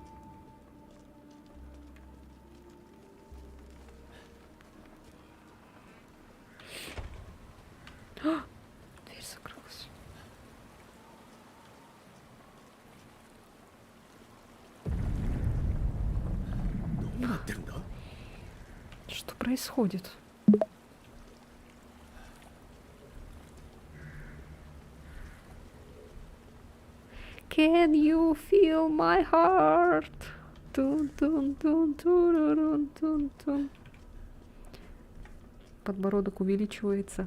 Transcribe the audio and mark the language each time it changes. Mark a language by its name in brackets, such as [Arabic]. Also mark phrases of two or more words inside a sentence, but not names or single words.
[Russian] А! Дверь закрылась. Что происходит? [English] Can you feel my heart? Тун-тун-тун-турурун-тун-тун. [Russian] Подбородок увеличивается.